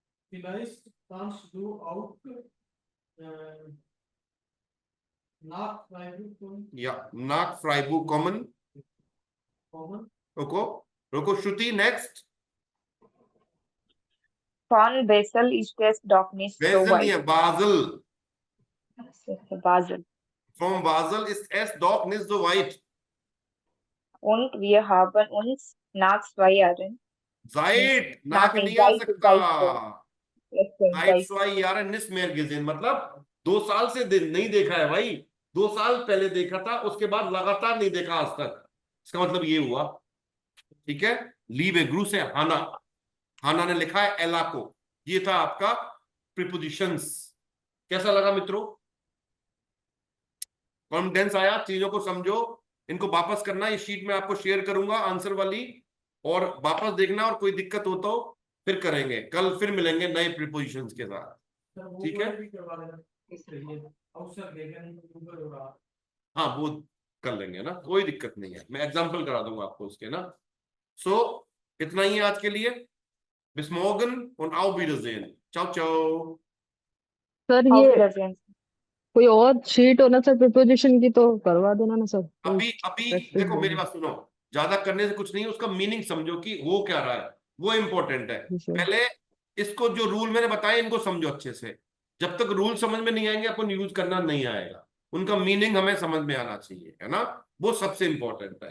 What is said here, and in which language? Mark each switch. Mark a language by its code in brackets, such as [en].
[de] Vielleicht kannst du auch nach Freiburg या nach Freiburg kommen। kommen. [hi] रुको रुको, श्रुति next. [de] Von Basel ist es doch nicht so [hi] basal नहीं [de] weit. [hi] है, बाजल। [en] Yes, sir, Basel. [de] From Basel ist es doch nicht so weit। Und wir haben uns nach 2 Jahren, Zeit, nach [hi] नाक [de] nicht [hi] नहीं आ [de] seit, [hi] सकता। [en] yes, sir, [de] Zeit seit, 2 Jahre nicht mehr gesehen, [hi] मतलब 2 साल से नहीं देखा है भाई, 2 साल पहले देखा था, उसके बाद लगातार नहीं देखा आज तक, इसका मतलब ये हुआ। ठीक है, लीवे ग्रू से हाना, हाना ने लिखा है एला को। ये था आपका प्रीपोजिशंस। कैसा लगा मित्रों? कॉन्फिडेंस आया? चीजों को समझो, इनको वापस करना, ये शीट में आपको शेयर करूंगा आंसर वाली, और वापस देखना, और कोई दिक्कत हो तो फिर करेंगे, कल फिर मिलेंगे नए प्रीपोजिशंस के साथ। सर वो ठीक है, भी करवा देना इसलिए अवसर देगा नहीं तो गूगल होगा। हाँ वो कर लेंगे ना, कोई दिक्कत नहीं है, मैं एग्जांपल करा दूंगा आपको उसके ना। सो इतना ही है आज के लिए। [de] Bis morgen und auf Wiedersehen। [it] ciao ciao। [hi] Sir [de] auf [hi] ये [de] Wiedersehen. [hi] कोई और शीट हो ना सर प्रिपोजिशन की तो करवा देना ना सर, कोई अभी अभी प्रैक्टिस देखो मेरी देना। बात सुनो, ज्यादा करने से कुछ नहीं, उसका मीनिंग समझो कि हो क्या रहा है, वो इंपॉर्टेंट है। जी सर। पहले इसको जो रूल मैंने बताए इनको समझो अच्छे से, जब तक रूल समझ में नहीं आएंगे अपन यूज करना नहीं आएगा, उनका मीनिंग हमें समझ में आना चाहिए, है ना, वो सबसे इंपॉर्टेंट है।